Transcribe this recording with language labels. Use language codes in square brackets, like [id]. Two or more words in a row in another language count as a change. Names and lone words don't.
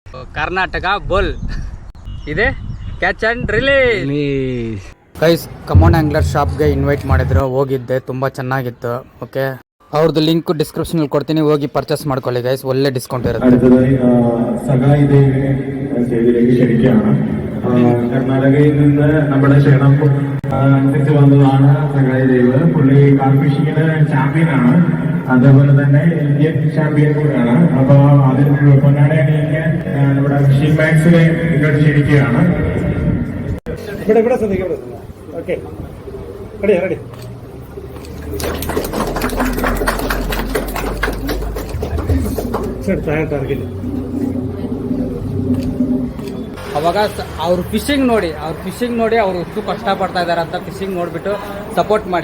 [kn] ಕರ್ನಾಟಕ ಬೋಲ್ ಇದೆ [en] catch and release. [kn] ಗೈಸ್ ಕಮೋನ್ ಆಂಗ್ಲರ್ ಶಾಪ್ಗೆ ಇನ್ವೈಟ್ ಮಾಡಿದ್ರು, ಹೋಗಿದ್ದೆ, ತುಂಬ ಚೆನ್ನಾಗಿತ್ತು. ಓಕೆ, ಅವ್ರದ್ದು [en] link description [kn] ಕೊಡ್ತೀನಿ, ಹೋಗಿ പർച്ചേസ് ಮಾಡ್ಕೊಳ್ಳಿ ಗೈಸ್, ಒಳ್ಳೆ ഡിസ്കೌണ്ട് ഇರುತ್ತೆ. [ml] അടുത്തതായി സഗായി ദേവിനെ സ്റ്റേജിലേക്ക് ക്ഷണിക്കുകയാണ്. കർണാടകയിൽ നിന്ന് നമ്മുടെ ക്ഷണം അനുസരിച്ച് വന്നതാണ് സഗായി ദേവ്. പുള്ളി കാർ ഫിഷിങ്ങിന് ചാമ്പ്യനാണ്, അതേപോലെ തന്നെ ഇന്ത്യൻ ചാമ്പ്യൻ കൂടെയാണ്. അപ്പൊ അതിന് പൊന്നാട അണിയിക്കാൻ നമ്മുടെ ഫിഷിംഗ് മാക്സിനെ ഇങ്ങോട്ട് ക്ഷണിക്കുകയാണ്. ഇവിടെ ശ്രദ്ധിക്കാം. [en] okay, ready. [kn] ಅವಾಗ ಅವ್ರ ಫಿಶಿಂಗ್ ನೋಡಿ ಅವ್ರು ಎಷ್ಟು ಕಷ್ಟಪಡ್ತಾ ಇದಾರೆ ಅಂತ ಫಿಶಿಂಗ್ ನೋಡ್ಬಿಟ್ಟು ಸಪೋರ್ಟ್ ಮಾಡಿ.